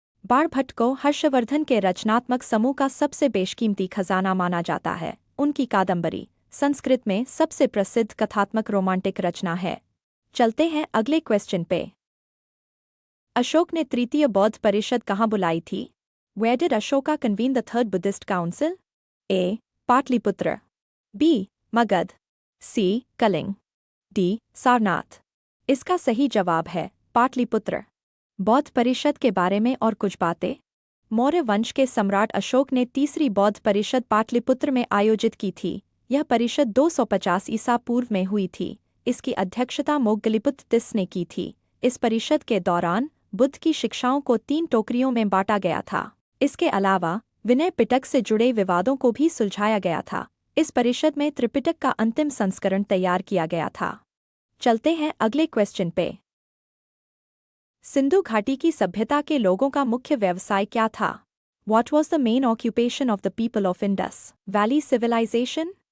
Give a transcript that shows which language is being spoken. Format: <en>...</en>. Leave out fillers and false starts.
<hi>बाणभट्ट को हर्षवर्धन के रचनात्मक समूह का सबसे बेशकीमती खजाना माना जाता है। उनकी कादंबरी संस्कृत में सबसे प्रसिद्ध कथात्मक रोमांटिक रचना है। चलते हैं अगले क्वेश्चन पे। अशोक ने तृतीय बौद्ध परिषद कहाँ बुलाई थी?</hi> <en>Where did Ashoka convene the third Buddhist council?</en> <hi>A. Pataliputra, B. Magadh, C. Kalinga, D. Sarnath. इसका सही जवाब है पाटलिपुत्र। बौद्ध परिषद के बारे में और कुछ बातें। मौर्य वंश के सम्राट अशोक ने तीसरी बौद्ध परिषद पाटलिपुत्र में आयोजित की थी। यह परिषद 250 ईसा पूर्व में हुई थी। इसकी अध्यक्षता मोग्गलिपुत्र तिस ने की थी। इस परिषद के दौरान बुद्ध की शिक्षाओं को 3 टोकरियों में बांटा गया था। इसके अलावा विनय पिटक से जुड़े विवादों को भी सुलझाया गया था। इस परिषद में त्रिपिटक का अंतिम संस्करण तैयार किया गया था। चलते हैं अगले क्वेश्चन पे। सिंधु घाटी की सभ्यता के लोगों का मुख्य व्यवसाय क्या था?</hi> <en>What was the main occupation of the people of Indus Valley Civilization?</en>